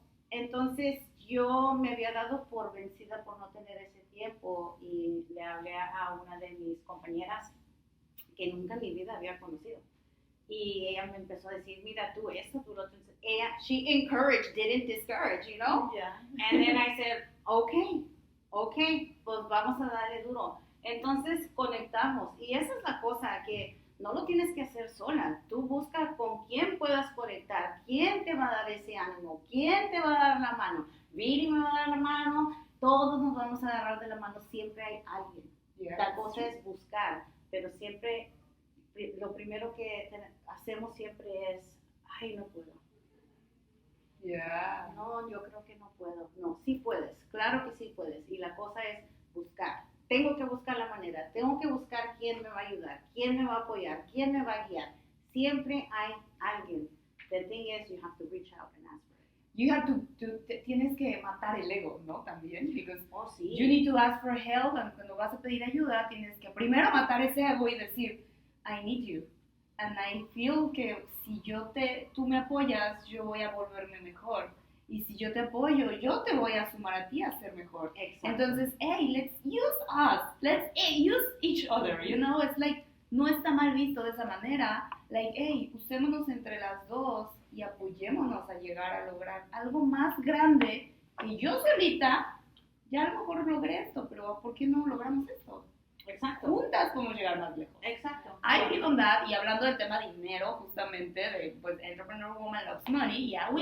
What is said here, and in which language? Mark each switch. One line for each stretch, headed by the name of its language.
Spanish: Entonces yo me había dado por vencida por no tener ese tiempo y le hablé a una de mis compañeras que nunca en mi vida había conocido. Y ella me empezó a decir, mira, tú esto, tú lo otro.
English: Ella, she encouraged, didn't discourage, you know? Yeah. And then I said, okay,
Spanish: pues vamos a darle duro. Entonces conectamos. Y esa es la cosa, que no lo tienes que hacer sola. Tú busca con quién puedas conectar, quién te va a dar ese ánimo, quién te va a dar la mano. Viri me va a dar la mano, todos nos vamos a agarrar de la mano, siempre hay alguien.
English: Yeah,
Spanish: La cosa es buscar, pero siempre, lo primero que hacemos siempre es, ay, no puedo.
English: Yeah.
Spanish: No, yo creo que no puedo. No, sí puedes, claro que sí puedes. Y la cosa es buscar. Tengo que buscar la manera, tengo que buscar quién me va a ayudar, quién me va a apoyar, quién me va a guiar. Siempre hay alguien.
English: The thing is, you have to reach out and ask for it. You have
Spanish: tienes que matar el ego, ¿no? También,
English: because
Spanish: Sí.
English: you need to ask for help, and
Spanish: cuando vas a pedir ayuda, tienes que primero matar ese ego y decir,
English: I need you. And I feel
Spanish: que si tú me apoyas, yo voy a volverme mejor. Y si yo te apoyo, yo te voy a sumar a ti a ser mejor. Exacto.
English: Entonces, hey, let's use us. Let's use each other, you know? It's like,
Spanish: no está mal visto de esa manera.
English: Like, hey,
Spanish: usémonos entre las dos y apoyémonos a llegar a lograr algo más grande que yo solita, ya a lo mejor logré esto, pero ¿por qué no logramos esto? Exacto. Juntas podemos llegar más lejos. Exacto.
English: I believe on that,
Spanish: y hablando del tema dinero, justamente, de pues, Entrepreneur Woman Loves Money,
English: yeah, we